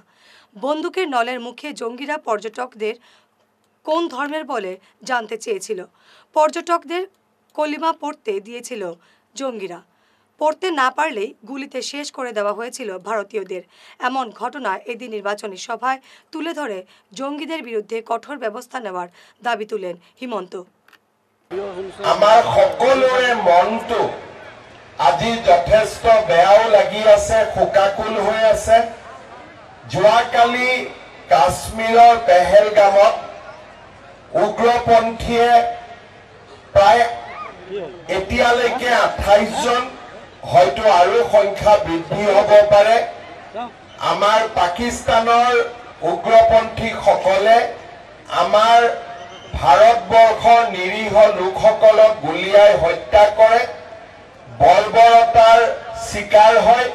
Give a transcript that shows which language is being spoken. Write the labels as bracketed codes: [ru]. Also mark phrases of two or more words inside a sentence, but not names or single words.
[bn] বন্দুকের নলের মুখে জঙ্গিরা পর্যটকদের কোন ধর্মের বলে জানতে চেয়েছিল। পর্যটকদের কলিমা পড়তে দিয়েছিল জঙ্গিরা। পড়তে না পারলেই গুলিতে শেষ করে দেওয়া হয়েছিল ভারতীয়দের। এমন ঘটনা এদিন নির্বাচনী সভায় তুলে ধরে জঙ্গিদের বিরুদ্ধে কঠোর ব্যবস্থা নেওয়ার দাবি তুলেন হিমন্ত। [as] আমাৰ সকলোৰে মনটো আজি যথেষ্ট বেয়াও লাগি আছে, শোকাকুল হৈ আছে। যোৱাকালি কাশ্মীৰৰ পেহেলগামত উগ্ৰপন্থীয়ে প্ৰায় এতিয়ালৈকে 28 জন, হয়তো আৰু সংখ্যা বৃদ্ধি হ'ব পাৰে, আমাৰ পাকিস্তানৰ উগ্ৰপন্থীসকলে আমাৰ ভাৰতবৰ্ষৰ নিৰীহ লোকসকলক গুলিয়াই হত্যা কৰে, বৰ্বৰতাৰ শিকাৰ হয়।